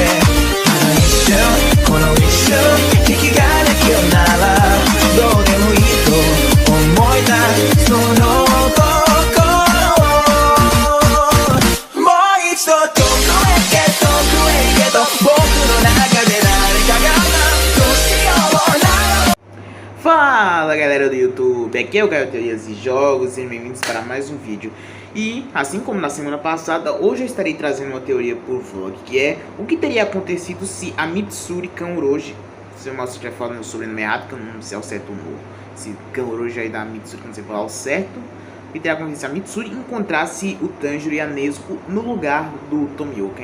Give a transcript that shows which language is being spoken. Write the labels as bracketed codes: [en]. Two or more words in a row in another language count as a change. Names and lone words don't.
[ja] この一瞬引きができるならどうでもいいと思えたその心をもう一度遠くへ行けと僕の中で誰かがどうしような [pt] Fala galera do YouTube, aqui é o Caio Teorias e Jogos, sejam bem-vindos para mais um vídeo. E, assim como na semana passada, hoje eu estarei trazendo uma teoria por vlog, que é o que teria acontecido se a Mitsuri Kanroji, se eu estiver falando meu sobrenome errado, que eu não sei ao certo o nome, se Kanroji aí da Mitsuri, não sei falar ao certo, o que teria acontecido se a Mitsuri encontrasse o Tanjiro e a Nezuko no lugar do Tomioka.